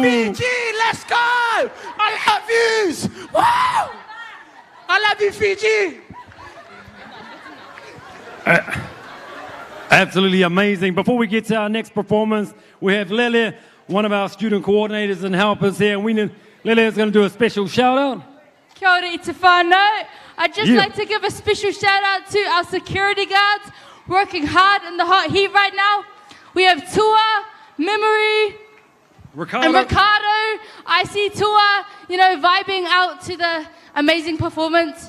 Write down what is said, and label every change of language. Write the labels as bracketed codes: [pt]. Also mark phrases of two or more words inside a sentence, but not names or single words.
[en] Fiji, let's go. I love yous. Wow. I love you, Fiji. Absolutely amazing. Before we get to our next performance, we have Lele, one of our student coordinators and helpers here. And Lele is going to do a special shout out. [mi] Kia ora i te whānau. [en] I'd just like to give a special shout out to our security guards working hard in the hot heat right now. We have Tua, Memory, and Ricardo. I see Tua, vibing out to the amazing performance.